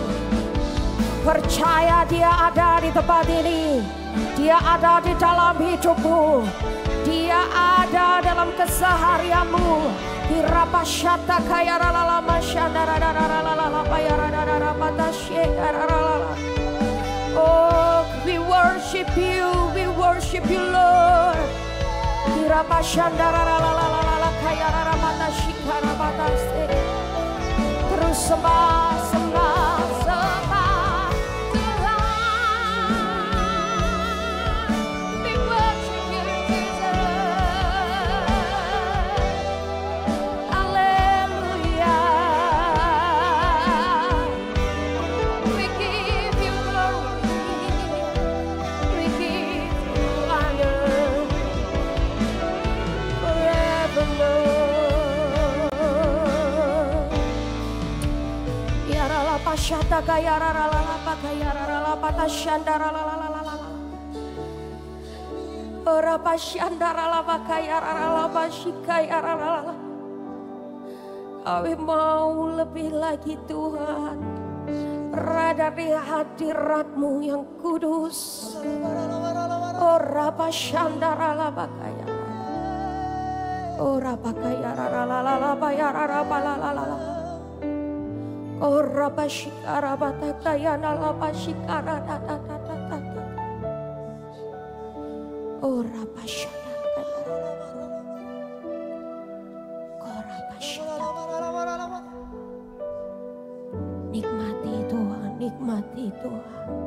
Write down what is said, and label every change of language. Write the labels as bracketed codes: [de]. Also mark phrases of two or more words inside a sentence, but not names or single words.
[id] Percaya Dia ada di tempat ini. Dia ada di dalam hidupmu. Dia ada dalam keseharianmu. Hirapasyata kaya rala masyanda rara rala paya rara patasye rara. [en] Oh, we worship you, Lord. Hirapasyanda rara kaya rara patasye rara patase. [id] Terus sembah, sembah, sembah Tuhan. [en] We worship you, Jesus. Hallelujah. We give you glory. We give you honor forevermore. Pasyata kaya rara lala kaya rara patashanda rara lala. Ora pasyanda rara kaya rara pasyikaya rara. [id] Kami mau lebih lagi Tuhan, berada di hadirat-Mu yang kudus. Ora pasyanda rara kaya. Ora pakaya rara lala kaya rara lala. Ora pasyikara batakaya nala pasyikara tata. Ora pasyana. Ora pasyana. Nikmati Tuhan, nikmati Tuhan.